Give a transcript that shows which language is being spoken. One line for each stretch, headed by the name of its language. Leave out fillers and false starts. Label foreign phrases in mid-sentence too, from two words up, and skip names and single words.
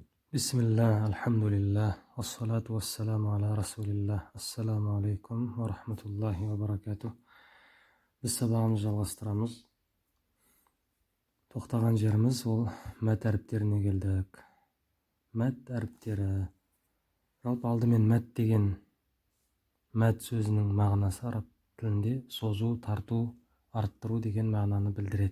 Arabic: بسم الله، الحمد لله، الصلاة والسلام على رسول الله. السلام عليكم ورحمة الله وبركاته.
Kazakh: Біз сабағымызды жалғастырамыз. Тоқтаған жеріміз ол мәт әріптеріне келдік. Мәт әріптері. Жалпы алдымен мәт деген мәт сөзінің мағынасы араб тілінде созу, тарту, арттыру деген мағынаны білдіреді.